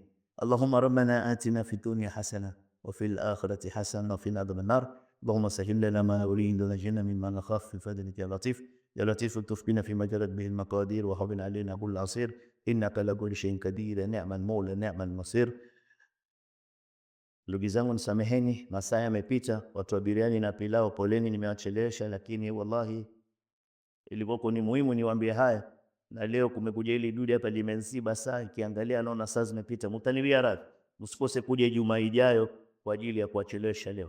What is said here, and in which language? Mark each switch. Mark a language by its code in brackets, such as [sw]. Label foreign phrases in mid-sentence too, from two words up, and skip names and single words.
[ar] اللهم ربنا آتنا في الدنيا حسنة وفي الآخرة حسنة وقنا عذاب النار. اللهم سهل لنا ما نريد ونجنا مما نخاف في فضلك يا لطيف. يا لطيف الطف بنا فيما جرت به المقادير وهون علينا كل عصير إنك لكل شيء قدير. نعم المولى نعم المصير. [sw] Ndugu zangu nisameheni, masaa yamepita, watu wa biriani na pilau poleni, nimewachelewesha, lakini wallahi ilikuwa ni muhimu niwaambie haya. Na leo kumekuja ile dude hapa limenziba saa, ikiangalia naona saa zimepita. Mtanilia radhi, msikose kuja Ijumaa ijayo kwa ajili ya kuwachelewesha leo.